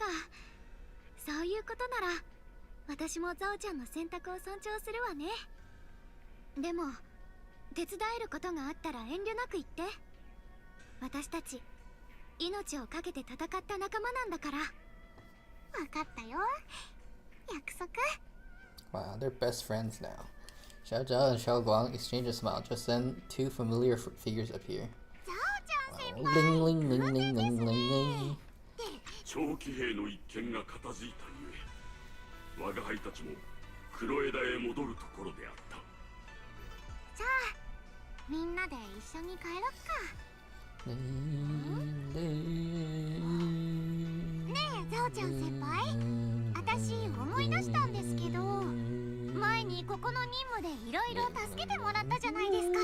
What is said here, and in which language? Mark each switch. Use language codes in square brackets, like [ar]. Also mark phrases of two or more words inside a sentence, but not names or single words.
[ja] そういうことなら私もザオちゃんの選択を尊重するわね。でも手伝えることがあったら遠慮なく言って。私たち命をかけて戦った仲間なんだから。分かったよ、約束。 [en] Wow, they're best friends now. Xiao Zhao and Xiao Guang exchange a smile. Just then, two familiar figures appear. Wow. Ling ling ling ling ling ling ling. [ja] 長期兵の一件が片付いたゆえ、我が輩たちも黒枝へ戻るところであった。じゃあみんなで一緒に帰ろっか。ねえザオちゃん先輩、私思い出したんですけど、前にここの任務でいろいろ助けてもらったじゃないですか。